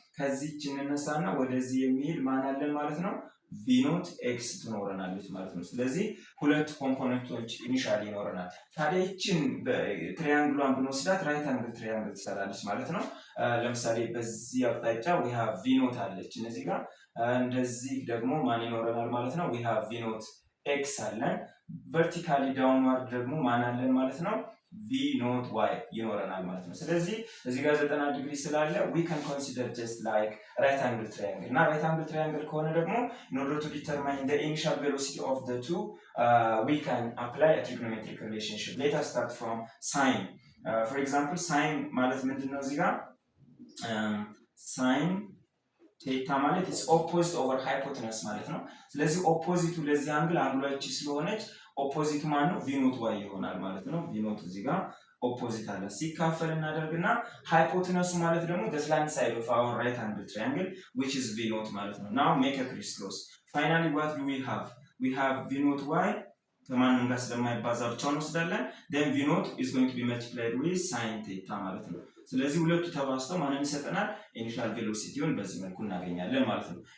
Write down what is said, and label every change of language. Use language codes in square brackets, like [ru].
[am] ከዚህች እንነሳና ወደዚህ የሚሄድ ማን አለን ማለት ነው? v naught x ትኖረናለች ማለት ነው። ስለዚህ ሁለት ኮምፖነንቶች ኢኒሻሊ ይኖረናል። ታዲያ ይችን ትሪያንግሏን ብንወስዳት ራይት አንግል ትሪያንግል ትሰራለች ማለት ነው። ለምሳሌ በዚህ አቅጣጫ [en] we have v naught [am] አለች እነዚህ ጋር፣ እንደዚህ ደግሞ ማን ይኖረናል ማለት ነው? [en] we have v naught x [am] አለን። ቨርቲካሊ ዳውንዋርድ ደግሞ ማን አለን ማለት ነው? [en] v naught y [am] ይኖረናል ማለት ነው። ስለዚህ እዚህ ጋር 90 ዲግሪ ስላለ [en] we can consider just like right angle triangle [am] እና [en] right angle triangle [am] ከሆነ ደግሞ [en] in order to determine the initial velocity of the two we can apply a trigonometric relationship. Let us start from sine. For example, sine [am] ማለት ምንድነው? እዚህ ጋር sine ቴታ ማለት [en] is opposite over hypotenuse [am] ማለት ነው። ስለዚህ ኦፖዚቱ ለዚህ አንግል አንግሏ እቺ ስለሆነች ኦፖዚቱ ማን ነው? ቪ ኖት ዋይ ይሆናል ማለት ነው። ቪ ኖት እዚህ ጋር ኦፖዚት አለ ሲካፈል እናደርግና ሃይፖቴነሱ ማለት ደግሞ [en] the slant side of our right angle triangle which is v naught ማለት ነው now make a crisscross finally what do we have v naught y [am] ከማንም ጋር ስለማይባዛ ብቻውን እንወስዳለን [en] then v naught is going to be multiplied with sin theta [am] ማለት ነው ስለዚህ ሁለቱ ተባዝተው ማንን ይሰጠናል ኢኒሻል ቬሎሲቲውን በዚህ መልኩ እናገኛለን ማለት ነው